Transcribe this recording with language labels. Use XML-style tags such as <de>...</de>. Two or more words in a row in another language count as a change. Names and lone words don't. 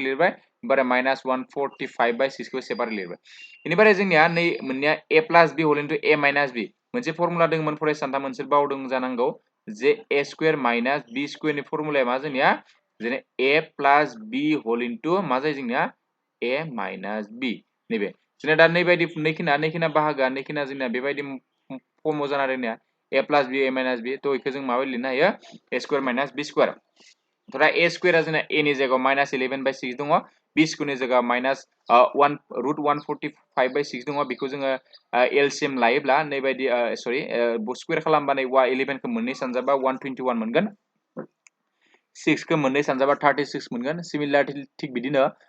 <brx>लिरबाय ओमफ्राय -145/6 खौ सेपारेट लिरबाय बेनिफ्राय जोंनिया नै मोननैया a + b</brx> <en>whole into</en> <brx>a - b मोनसे फर्मुला दंमोन फरायसानथा मोनसे बावदों जानांगौ जे a² - b² नि फर्मुलाया मा जोंनिया जेने a + b</brx> <en>whole into</en> <brx>मा जायो जोंनिया a - b नैबे जोंना दा नैबायदि नैखिना बाहागोआ नैखिना जोंना बेबायदि फर्माव जाना दोंनिया a + b a - b थ' इखौ जों माबायदि लिरनो हायो a² - b² दा a² जोंना a नि जायगायाव -11/6 दङ b² नि जायगायाव √145/6 दङ बेखौ जोङो एलसिएम लायोब्ला नैबायदि सरि स्क्वायर खालामबा नै 11 खौ मोननै सानजाबा 121 मोनगोन 6 खौ मोननै सानजाबा 36 मोनगोन सिमिलारलि थिक बिदिनो</brx>